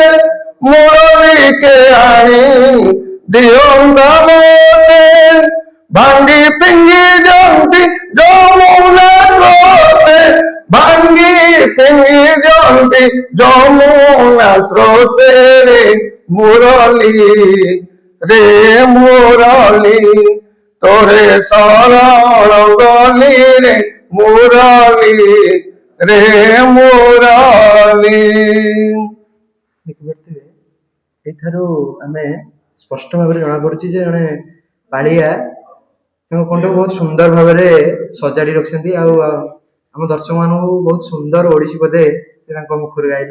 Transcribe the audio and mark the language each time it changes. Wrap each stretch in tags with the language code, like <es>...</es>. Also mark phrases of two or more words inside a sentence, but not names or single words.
<or>ମୁରଲୀକେ ଆଣି ଦିଅନ୍ତା ମତେ ଭାଙ୍ଗି ପିଙ୍ଗି ଦିଅନ୍ତି ଯମୁନା ସ୍ରୋତେ ଭାଙ୍ଗି ପିଙ୍ଗି ଦିଅନ୍ତି ଯମୁନା ସ୍ରୋତେ ରେ ମୁରଲୀ ରେ ମୁରଲୀ ତୋରେ ଶରଣ ଗଲି ରେ ମୁରଲୀ ରେ ମୁରଲୀ ଦେଖିପାରୁଥିବେ ଏଇଠାରୁ ଆମେ ସ୍ପଷ୍ଟ ଭାବରେ ଜଣାପଡୁଛି ଯେ ଜଣେ ପାଳିଆ ତାଙ୍କ କଣ୍ଠକୁ ବହୁତ ସୁନ୍ଦର ଭାବରେ ସଜାଡ଼ି ରଖିଛନ୍ତି ଆଉ ଆମ ଦର୍ଶକ ମାନଙ୍କୁ ବହୁତ ସୁନ୍ଦର ଓଡ଼ିଶୀ ବୋଧେ ସେ ତାଙ୍କ ମୁଖରୁ ଗାଇଲେ।</or>